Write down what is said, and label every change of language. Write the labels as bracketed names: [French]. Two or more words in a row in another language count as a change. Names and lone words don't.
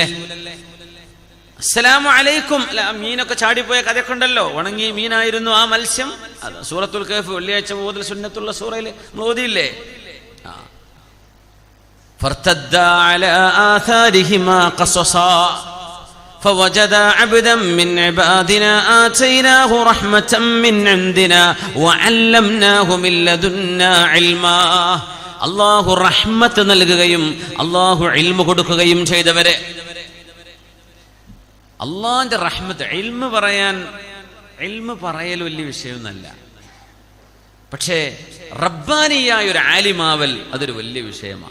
[Arabic] السلام عليكم. [Malayalam] മീനൊക്കെ ചാടിപ്പോയ കഥയൊക്കെ ഉണ്ടല്ലോ, ഉണങ്ങിയ മീനായിരുന്നു ആ മത്സ്യം. അത് സൂറത്തുൽ കഹ്ഫ് വെള്ളിയാഴ്ച മുതൽ സുന്നത്തുള്ള സൂറയിൽ നമ്മൾ ഓതിയില്ലേ. [Arabic] فارتدا على آثارهما قصصا فوجدا عبدا من عبادنا آتيناه رحمة من عندنا وعلمناه من لدنا علما. [Malayalam] അല്ലാഹു റഹ്മത്ത് നൽകുകയും അല്ലാഹു ഇൽമു കൊടുക്കുകയും ചെയ്തവരെ. അല്ലാഹുവിന്റെ റഹ്മത്ത്. ഇൽമു പറയൽ വലിയ വിഷയമൊന്നുമല്ല, പക്ഷേ റബ്ബാനിയായ ഒരു ആലിമാവൽ അതൊരു വലിയ വിഷയമാണ്.